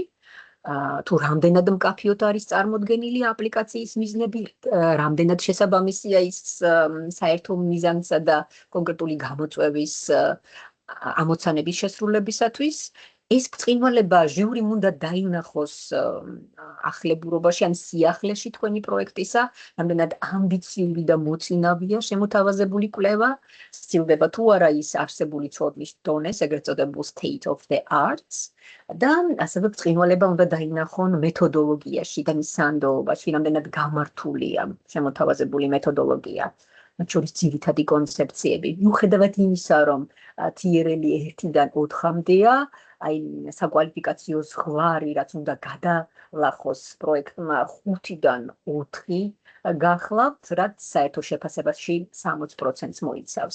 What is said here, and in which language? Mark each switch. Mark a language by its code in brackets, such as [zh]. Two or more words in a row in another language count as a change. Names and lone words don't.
[ka] თუ რამდენად მკაფიოდ არის წარმოდგენილი აპლიკაციის მიზნები, რამდენად შესაბამისია ის საერთო მიზანსა და კონკრეტული გამოწვევის ამოცანების შესრულებისათვის. ეს ბრწყინვალება ჟიურიმ უნდა დაინახოს ახლებურობაში ან სიახლეში თქვენი პროექტისა, რამდენად ამბიციური და მოწინავეა შემოთავაზებული კვლევა, სცილდება თუ არა ის არსებული ცოდნის დონეს, ეგრეთ წოდებულ [en] state of the arts [ka] და ასევე ბრწყინვალება უნდა დაინახონ მეთოდოლოგიაში და მის სანდოობაში, რამდენად გამართულია შემოთავაზებული მეთოდოლოგია. მათ შორის ძირითადი კონცეფციები. მიუხედავად იმისა, რომ TRL 1-დან 4-მდეა, აი საკვალიფიკაციო ზღვარი, რაც უნდა გადალახოს პროექტმა 5-დან 4 გახლავთ, რაც საერთო შეფასებაში 60%-ს მოიცავს.